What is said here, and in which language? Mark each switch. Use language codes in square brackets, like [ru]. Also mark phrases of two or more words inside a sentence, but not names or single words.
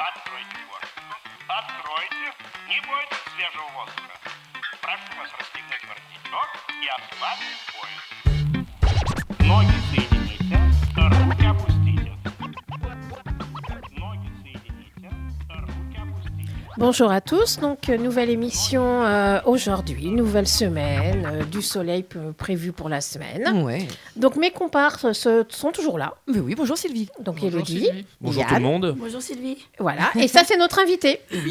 [ru] Откройте форточку. Откройте. Не бойтесь свежего воздуха. Прошу вас расстегнуть воротничок и ослабить пояс. Ноги соедините, руки опустите. Ноги соедините, руки опустите. [fr] Bonjour à tous, donc nouvelle émission aujourd'hui, nouvelle semaine, du soleil prévu pour la semaine. Ouais. Donc mes comparses sont toujours là, Mais oui, bonjour Sylvie. donc Bonjour, Élodie, Sylvie. Bonjour Yann, tout le monde. Bonjour Sylvie. voilà, et ça c'est notre invitée, Oui.